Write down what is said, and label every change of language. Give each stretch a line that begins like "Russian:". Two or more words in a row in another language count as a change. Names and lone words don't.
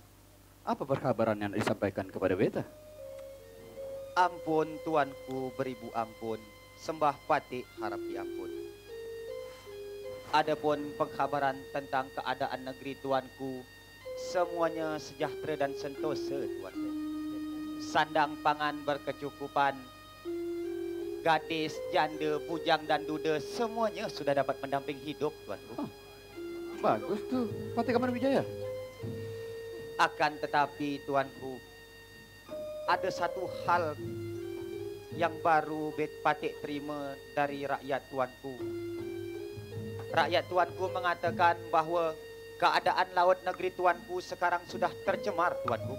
Malay: apa perkabaran yang disampaikan kepada beta? ampun tuanku beribu ampun, sembah patik harap diampun. Adapun pengkabaran tentang keadaan negeri tuanku, semuanya sejahtera dan sentosa tuanku. Sandang pangan berkecukupan, gadis, janda, bujang dan duda semuanya sudah dapat mendamping hidup tuanku. Bagus tuh, Parsikarma Wijaya. Akan tetapi tuanku, ada satu hal yang baru bet patik terima dari rakyat tuanku. Rakyat tuanku mengatakan bahawa keadaan laut negeri tuanku sekarang sudah tercemar tuanku.